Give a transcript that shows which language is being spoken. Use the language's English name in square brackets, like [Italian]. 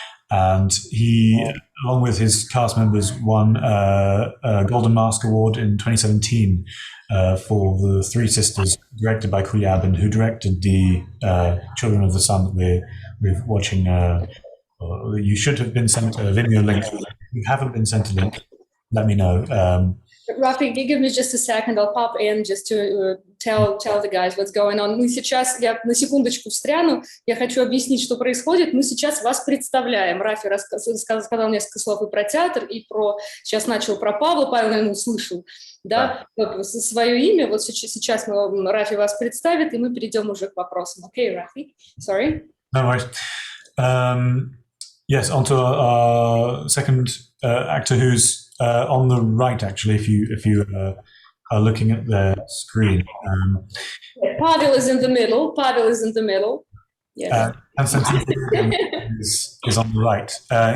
[English] And he, along with his cast members, won a Golden Mask Award in 2017 for The Three Sisters, directed by Kulyabin, who directed the Children of the Sun that we're watching. You should have been sent a video link. If you haven't been sent a link, let me know. Rafi, give me just a second. I'll pop in just to tell the guys what's going on. [Russian] Я на секундочку встряну. Я хочу объяснить, что происходит. Мы сейчас вас представляем. Рафи сказал несколько слов и про театр, и сейчас начал про Павла. Павел, наверное, услышал, да? Свое имя. Вот сейчас Рафи вас представит, и мы перейдем уже к вопросам. [English] Okay, Rafi? Sorry. No worries. Yes, on to our second actor, who's on the right, actually, if you are looking at the screen. Pavel is in the middle. Yes. Konstantin Telegin is on the right.